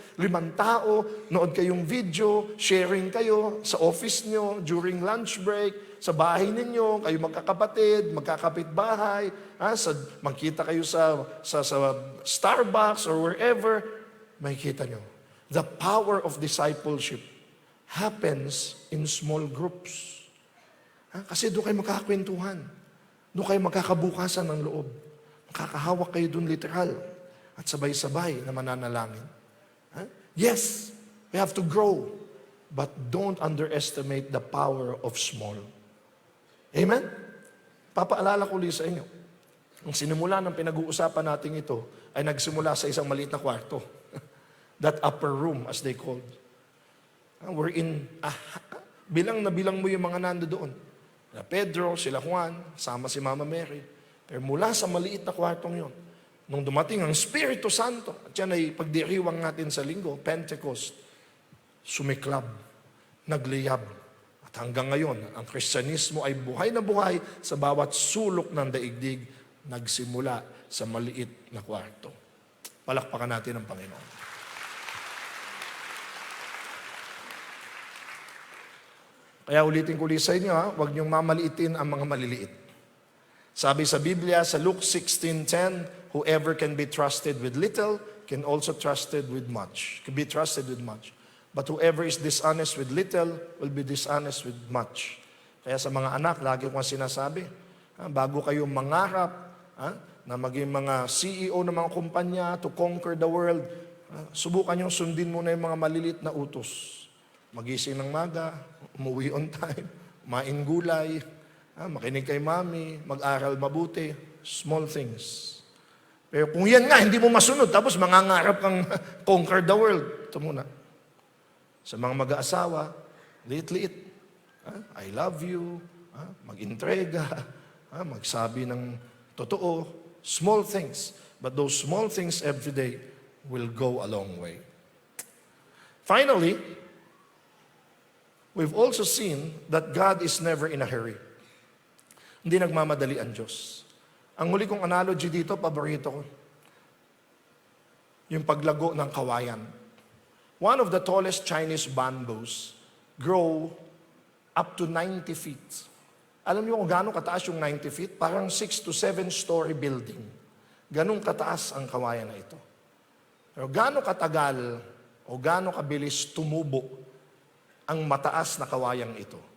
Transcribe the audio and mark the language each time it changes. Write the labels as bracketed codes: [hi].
[tl] 5 tao, nood kayong video, sharing kayo sa office nyo, [en] during lunch break, [tl] sa bahay ninyo, kayo magkakapatid, magkakapitbahay, magkita kayo sa Starbucks [en] or wherever, [tl] makikita nyo. [en] The power of discipleship happens in small groups. [tl] Kasi doon kayo magkakakwentuhan. Doon kayo magkakabukasan ng loob. Makakahawak kayo doon literal. At sabay-sabay na mananalangin. [en] Yes, we have to grow. But don't underestimate the power of small. [tl] Amen? Papaalala ko ulit sa inyo. Ang sinimula ng pinag-uusapan natin ito ay nagsimula sa isang maliit na kwarto. [en] That upper room, as they called. We're in, [tl] bilang na bilang mo yung mga nando doon. Na Pedro, sila Juan, sama si Mama Mary. Pero mula sa maliit na kwartong yon, nung dumating ang Espiritu Santo, at yan ay pagdiriwang natin sa linggo, Pentecost, sumiklab. nagliyab. At hanggang ngayon, ang Kristyanismo ay buhay na buhay sa bawat sulok ng daigdig, nagsimula sa maliit na kwarto. Palakpakan natin ang Panginoon. Kaya ulitin ko ulit sa inyo, huwag niyong mamaliitin ang mga maliliit. Sabi sa Biblia, [en] sa Luke 16:10, whoever can be trusted with little can also trusted with much. Can be trusted with much. But whoever is dishonest with little will be dishonest with much. [tl] Kaya sa mga anak, lagi ko sinasabi, bago kayo mangarap na maging mga CEO ng mga kumpanya [en] to conquer the world, [tl] subukan niyong sundin muna yung mga malilit na utos. Magising ng maga, umuwi [en] on time, [tl] kumain gulay, makinig kay mami, mag-aral mabuti, [en] small things. [tl] Pero kung yan nga, hindi mo masunod, tapos mangangarap kang [en] conquer the world, [tl] ito muna. Sa mga mag-aasawa, liit-liit, [en] I love you, [tl] mag-intrega, magsabi ng totoo, [en] small things. But those small things every day will go a long way. Finally, we've also seen that God is never in a hurry. [tl] Hindi nagmamadali ang Diyos. Ang huli kong analogy dito, paborito ko, yung paglago ng kawayan. [en] One of the tallest Chinese bamboos grow up to 90 feet. [tl] Alam niyo kung gaano kataas yung 90 feet? Parang [en] 6 to 7 story building. [tl] Ganong kataas ang kawayan na ito. Pero gaano katagal o gaano kabilis tumubo ang mataas na kawayang ito?